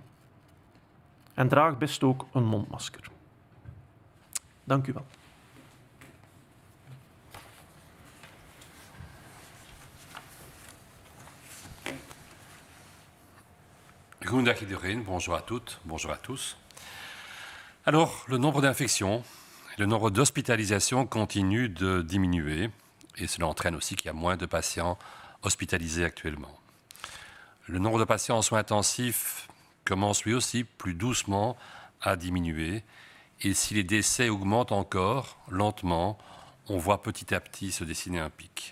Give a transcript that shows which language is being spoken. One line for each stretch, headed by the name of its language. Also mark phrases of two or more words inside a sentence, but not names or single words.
Dutch: En draag best ook een mondmasker. Dank u wel. Goedendag iedereen,
French: bonjour à toutes, bonjour à tous. Alors, le nombre d'infections, le nombre d'hospitalisations continue de diminuer et cela entraîne aussi qu'il y a moins de patients hospitalisés actuellement. Le nombre de patients en soins intensifs commence lui aussi plus doucement à diminuer et si les décès augmentent encore lentement, on voit petit à petit se dessiner un pic.